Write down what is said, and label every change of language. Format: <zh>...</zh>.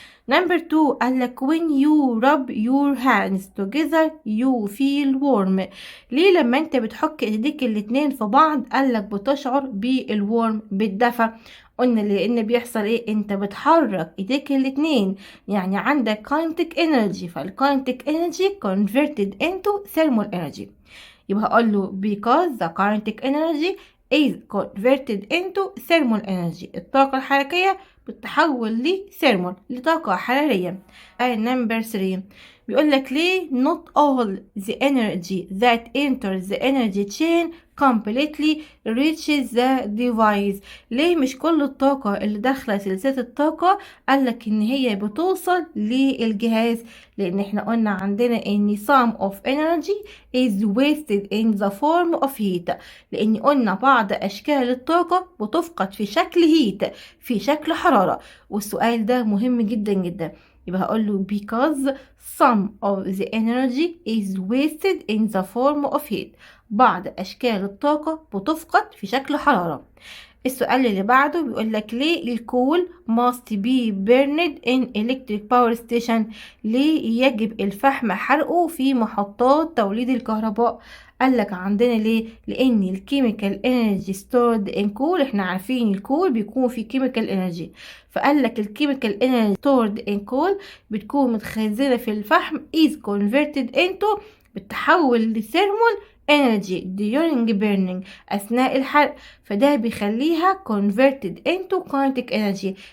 <ar>Number 2 قالك</ar> <en>when you rub your hands together you feel warm،</en> <ar>ليه لما انت بتحك ايديك الاتنين في بعض قالك بتشعر بالورم، بالدفى؟ قلنا لان بيحصل ايه؟ انت بتحرك ايديك الاتنين، يعني عندك</ar> <en>kinetic energy،</en> <ar>فالkinetic energy</ar> <en>converted into thermal energy.</en> <ar>يبقى هقول له</ar> <en>because the kinetic energy is converted into thermal energy،</en> <ar>الطاقة الحركية بتتحول لثيرمال، لطاقة حرارية. نمبر 3 بيقول لك ليه</ar> <en>not all the energy that enters the energy chain completely reaches the device.</en> <ar>ليه مش كل الطاقة اللي داخلة سلسلة الطاقة قالك ان هي بتوصل للجهاز؟ لان احنا قلنا عندنا ان</ar> <en>some of energy is wasted in the form of heat،</en> <ar>لان قلنا بعض اشكال الطاقة بتفقد في شكل heat، في شكل حرارة. والسؤال ده مهم جدا جدا، يبقى هقول له</ar> <en>because some of the energy is wasted in the form of heat.</en> <ar>بعض أشكال الطاقة بتفقد في شكل حرارة. السؤال اللي بعده بيقول لك ليه الكول</ar> <en>must be burned in electric power station؟</en> <ar>ليه يجب الفحم حرقه في محطات توليد الكهرباء؟ قال لك عندنا ليه؟ لان الكيميكال انرجي ستورد ان كول، احنا عارفين الكول بيكون فيه كيميكال انرجي، فقال لك الكيميكال انرجي ستورد ان كول بتكون متخزنه في الفحم</ar> <en>is converted into،</en> <ar>بتتحول لثيرمال</ar> <en>energy during burning،</en> <ar>أثناء الحرق، فده بيخليها</ar> <en>converted into kinetic energy.</en>